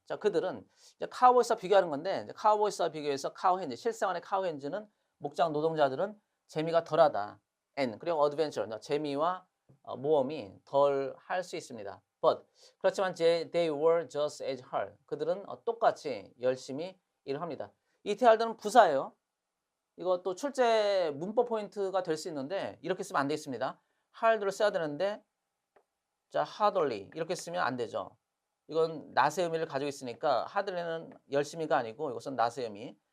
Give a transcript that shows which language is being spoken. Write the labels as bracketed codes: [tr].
[ko] 자, 그들은 이제 카우보이스와 비교하는 건데 이제 카우보이스와 비교해서 카우핸즈 실생활의 카우핸즈는 목장 노동자들은 재미가 덜하다. and 그리고 adventure 재미와 모험이 덜 할 수 있습니다. [en] but [ko] 그렇지만 [en] they were just as hard. [ko] 그들은 똑같이 열심히 일을 합니다. 이 hard는 부사예요. 이것도 출제 문법 포인트가 될 수 있는데 이렇게 쓰면 안 되겠습니다. hard를 써야 되는데 자, hardly 이렇게 쓰면 안 되죠. 이건 낫의 의미를 가지고 있으니까 hardly는 열심히가 아니고 이것은 낫의 의미.